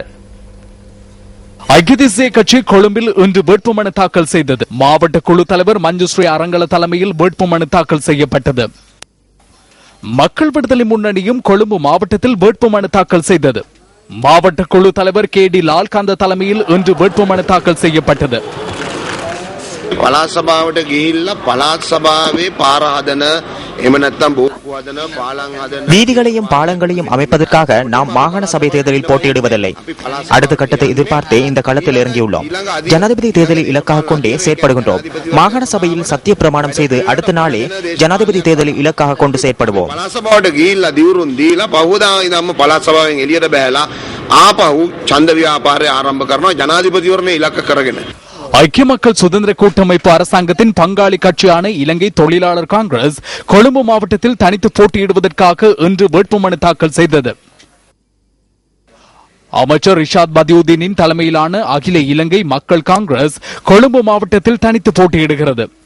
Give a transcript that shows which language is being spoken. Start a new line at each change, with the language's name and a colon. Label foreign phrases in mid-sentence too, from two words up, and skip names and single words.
Tamil: ஐக்கிய தேசிய கட்சி கொழும்பில் இன்று வேட்புமனு தாக்கல் செய்தது. மாவட்ட குழு தலைவர் மஞ்சுஸ்ரீ அரங்கல தலைமையில் வேட்புமனு தாக்கல் செய்யப்பட்டது. மக்கள் விடுதலை முன்னணியும் கொழும்பு மாவட்டத்தில் வேட்புமனு தாக்கல் செய்தது. மாவட்ட குழு தலைவர் கே.டி. லால்காந்த தலைமையில் இன்று வேட்புமனு தாக்கல் செய்யப்பட்டது.
Sinhala: පළාත් සභාවට ගිහිල්ලා පළාත් සභාවේ පාර හදන එහෙම නැත්නම් බෝක්කු හදන පාලම් හදන
Tamil: வீதிகளையும் பாலங்களையும் அமைப்பதற்காக நாம் மாகாண சபை தேர்தலில் போட்டியிடுவதில்லை. அடுத்த கட்டத்தை எதிர்பார்த்தே இந்த களத்தில் இறங்கியுள்ளோம். ஜனாதிபதி தேர்தலில் இலக்காக கொண்டே செயற்படுகின்றோம். மாகாண சபையில் சத்திய பிரமாணம் செய்து அடுத்த நாளே ஜனாதிபதி தேர்தலில் இலக்காக கொண்டு செயற்படுவோம்.
Sinhala: පළාත් සභාවට ගිහිල්ලා දිවුරුන් දීලා පහුවදා ඉඳන්ම පළාත් සභාවෙන් එළියට බහැලා ආපහු ඡන්ද ව්‍යාපාරය ආරම්භ කරනවා ජනාධිපතිවරණය ඉලක්ක කරගෙන.
Tamil: ஐக்கிய மக்கள் சுதந்திர கூட்டமைப்பு அரசாங்கத்தின் பங்காளி கட்சியான இலங்கை தொழிலாளர் காங்கிரஸ் கொழும்பு மாவட்டத்தில் தனித்து போட்டியிடுவதற்காக இன்று வேட்புமனு தாக்கல் செய்தது. அமைச்சர் ரிஷாத் பதியுதீனின் தலைமையிலான அகில இலங்கை மக்கள் காங்கிரஸ் கொழும்பு மாவட்டத்தில் தனித்து போட்டியிடுகிறது.